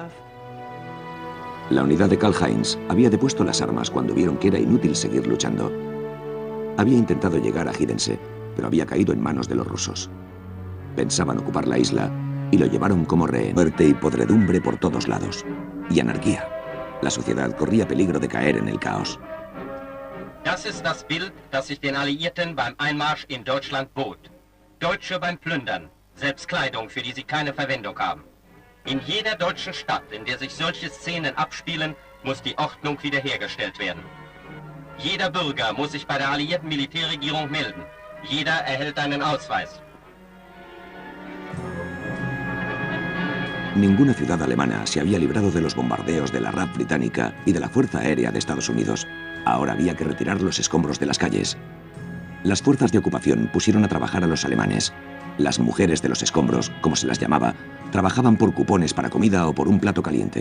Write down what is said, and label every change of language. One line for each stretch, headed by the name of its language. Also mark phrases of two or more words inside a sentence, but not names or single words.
Spanish: La unidad de Karl-Heinz había depuesto las armas cuando vieron que era inútil seguir luchando. Había intentado llegar a Hiddensee, pero había caído en manos de los rusos. Pensaban ocupar la isla y lo llevaron como rehén. Muerte y podredumbre por todos lados. Y anarquía. La sociedad corría peligro de caer en el caos.
German: Das ist das Bild, das sich den Alliierten beim Einmarsch in Deutschland bot. Deutsche beim Plündern, selbst Kleidung, für die sie keine Verwendung haben. In jeder deutschen Stadt, in der sich solche Szenen abspielen, muss die Ordnung wiederhergestellt werden. Jeder Bürger muss sich bei der alliierten Militärregierung melden. Jeder erhält einen Ausweis.
Spanish: Ninguna ciudad alemana se había librado de los bombardeos de la RAF británica y de la Fuerza Aérea de Estados Unidos. Ahora había que retirar los escombros de las calles. Las fuerzas de ocupación pusieron a trabajar a los alemanes. Las mujeres de los escombros, como se las llamaba, trabajaban por cupones para comida o por un plato caliente.